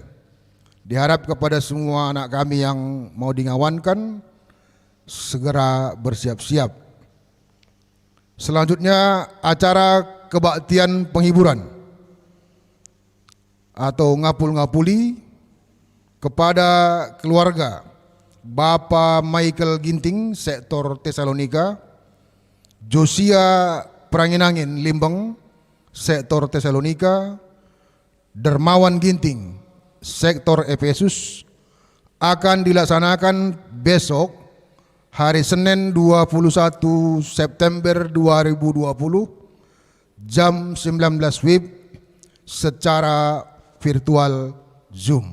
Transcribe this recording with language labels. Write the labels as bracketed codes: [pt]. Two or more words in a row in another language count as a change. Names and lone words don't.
[id] Diharap kepada semua anak kami yang mau dingawankan segera bersiap-siap. Selanjutnya acara kebaktian penghiburan atau ngapul-ngapuli kepada keluarga Bapak Michael Ginting, sektor Tesalonika, Josia Pranginangin Limbang, sektor Tesalonika, Dermawan Ginting, sektor Efesus, akan dilaksanakan besok hari Senin 21 September 2020 jam 19 WIB secara virtual Zoom.